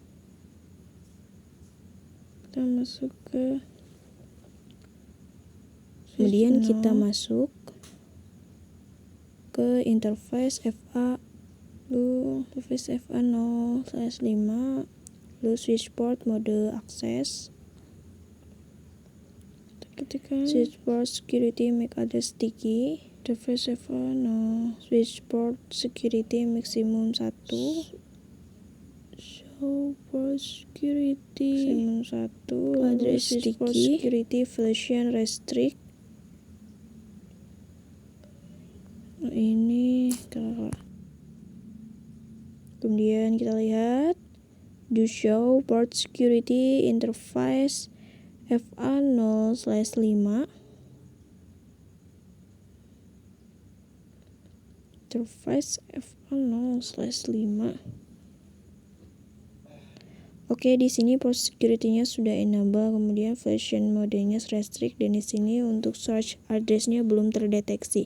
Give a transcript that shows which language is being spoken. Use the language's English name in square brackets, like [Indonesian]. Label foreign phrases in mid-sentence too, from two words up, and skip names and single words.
[Indonesian] Kita masuk ke, kemudian kita masuk ke [English] interface FA, [Indonesian] lalu [English] interface FA0/5, [Indonesian] lalu [English] switch port mode akses, ketikkan switch port security MAC address sticky, interface FA0, switch port security maksimum 1, show port security maksimum 1, address sticky, port security version restrict. [Indonesian] Nah, ini kemudian kita lihat [English] do show port security interface FA0/5, interface FA0/5. [Indonesian] Oke, di sini [English] port security-nya [Indonesian] sudah enable, kemudian version modenya restrict, dan di sini untuk [English] search address-nya [Indonesian] belum terdeteksi.